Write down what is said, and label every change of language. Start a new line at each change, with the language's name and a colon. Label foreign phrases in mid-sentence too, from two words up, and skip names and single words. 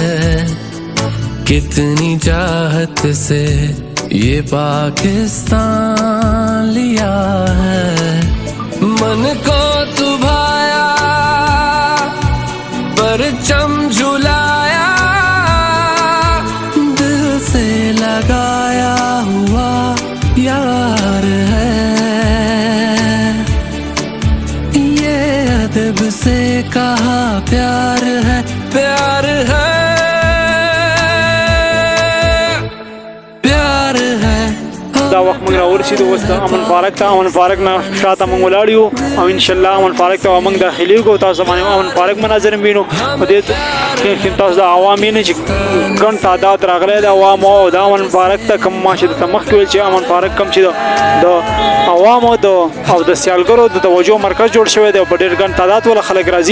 Urdu: کتنی چاہت سے یہ پاکستان لیا ہے من کو تو بھایا پرچم جھلایا دل سے لگایا ہوا یار ہے یہ ادب سے کہا پیار ہے پیار ہے प्यार है
Pashto: دا وخت موږ راورسېدو ورسېدو اوس د امن پارک ته. امن پارک نه شاته موږ ولاړ یو او انشاءالله امن پارک ته موږ داخلېږو. تاسو باندې امن پارک مناظر وینو. په دې کې تاسو د عوام یې چې ګڼ تعداد راغلی د عوامو او د امن پارک ته کوم ما چې درته مخکې ویل چې امن پارک کوم چې د عوامو او د سیالګرو د توجه مرکز جوړ شوی دی او په ډېر ګڼ تعداد والا خلک راځي.